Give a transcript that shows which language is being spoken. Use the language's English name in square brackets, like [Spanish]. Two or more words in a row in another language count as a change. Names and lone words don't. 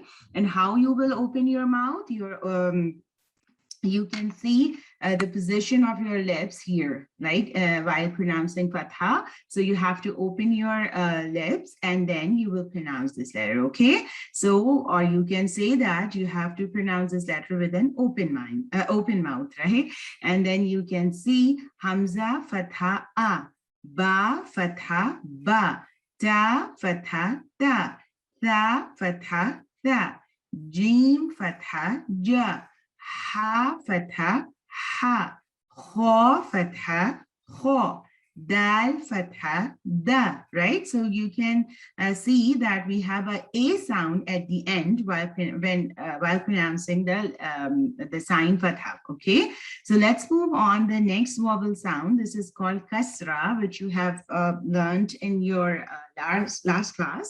[English] And how you will open your mouth, you can see the position of your lips here, right? While pronouncing fatha. So you have to open your lips, and then you will pronounce this letter, okay? So, or you can say that you have to pronounce this letter with an open mouth, right? And then you can see [Arabic] همزة فتحة أَ، باء فتحة بَ، تاء فتحة تَ، ثاء فتحة ثَ، جيم فتحة جَ، حاء فتحة حَ، خاء فتحة خَ، دال فتحة دَ, [English] right? So you can see that we have a sound at the end while pronouncing the sign fatha, okay? So let's move on the next vowel sound. This is called kasra, which you have learned in your last class.